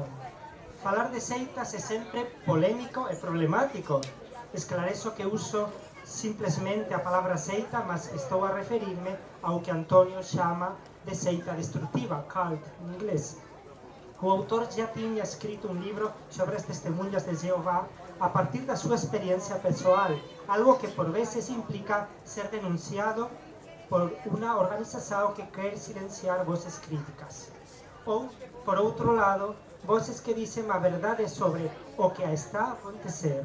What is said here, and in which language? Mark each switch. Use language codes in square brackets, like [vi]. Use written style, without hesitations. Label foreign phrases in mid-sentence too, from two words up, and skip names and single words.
[pt] Falar de seitas é sempre polémico e problemático. [gl] Esclarezo que uso simplesmente a palabra seita, mas estou a referirme ao que Antonio chama de seita destructiva, cult en inglés. [pt] O autor já tiña escrito un libro sobre as testemunhas de Jehová a partir da sua experiência pessoal, algo que por vezes implica ser denunciado por uma organização que quer silenciar vozes críticas. Ou, por outro lado, vozes que dizem a verdade sobre o que está a acontecer.